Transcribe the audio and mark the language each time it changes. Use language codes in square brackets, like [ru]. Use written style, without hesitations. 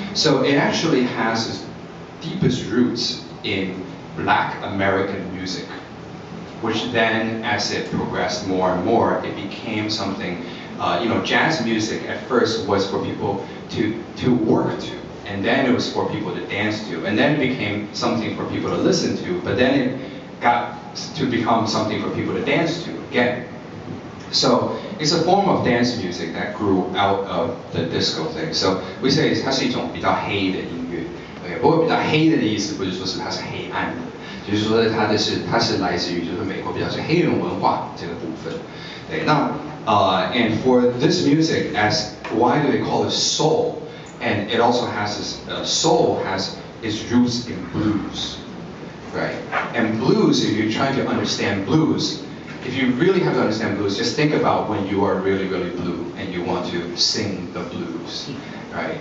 [en] So it actually has its deepest roots in Black American music, which then, as it progressed more and more, it became something, jazz music at first was for people to work to, and then it was for people to dance to, and then it became something for people to listen to, but then it got to become something for people to dance to again. So it's a form of dance music that grew out of the disco thing. So we say [zh] 它是一种比较黑的音乐。Okay, 不过比较黑的意思不是说是它是黑暗的，就是说它是来自于就是美国比较是黑人文化这个部分。对，那 [en] and for this music, why do they call it soul? And it also has this soul has its roots in blues. Right? And blues, if you're trying to understand blues, if you really have to understand blues, just think about when you are really, really blue and you want to sing the blues, right?